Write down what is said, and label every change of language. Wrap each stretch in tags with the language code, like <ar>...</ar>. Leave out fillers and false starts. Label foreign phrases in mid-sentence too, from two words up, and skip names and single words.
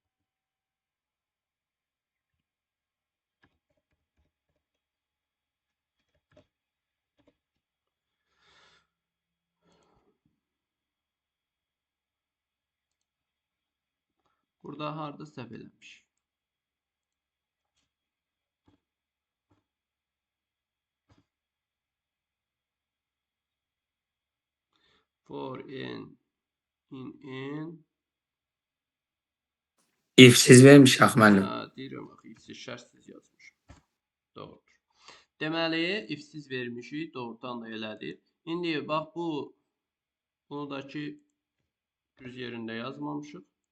<az>Burada harda səhv eləmiş.</az> <en>For n in n.</en> <az>İfsiz vermiş müəllim. Deyirəm axı, ifsiz şərtsiz yazmışım. Doğrudur. Deməli, ifsiz vermişik, doğrudan da elədir. İndi bax bunu da ki düz yerində yazmamışıq.</az>